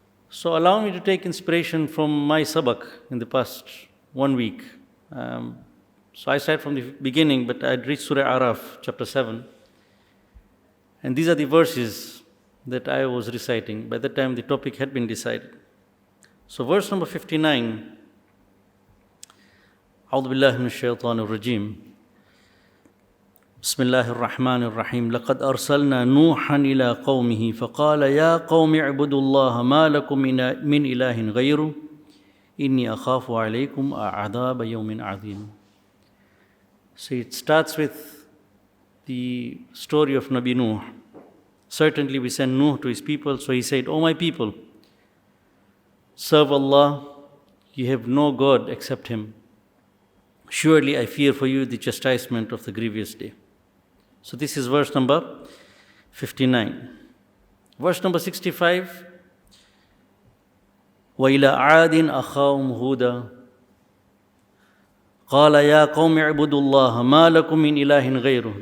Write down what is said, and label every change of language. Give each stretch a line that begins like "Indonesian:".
English: So allow me to take inspiration from my sabak in the past 1 week. So I started from the beginning, but I'd reached Surah Araf, chapter 7. And these are the verses that I was reciting. By that time, the topic had been decided. So verse number 59,
Arabic: أعوذ بالله من الشيطان الرجيم بسم الله الرحمن الرحيم لقد أرسلنا نوحا إلى قومه فقال يا قوم اعبدوا الله ما لكم من إله غيره إني أخاف عليكم عذاب يوم عظيم.
English: So it starts with the story of Nabi Nuh. Certainly we sent Nuh to his people, so he said, O my people, serve Allah, you have no God except Him. Surely I fear for you the chastisement of the grievous day. So this is verse number 59. Verse number 65,
Arabic: وَإِلَىٰ عَادٍ أَخَاهُمْ هُودًا قَالَ يَا قَوْمِ اعْبُدُوا اللَّهَ مَا لَكُم مِّنْ إِلَٰهٍ غَيْرُهُ.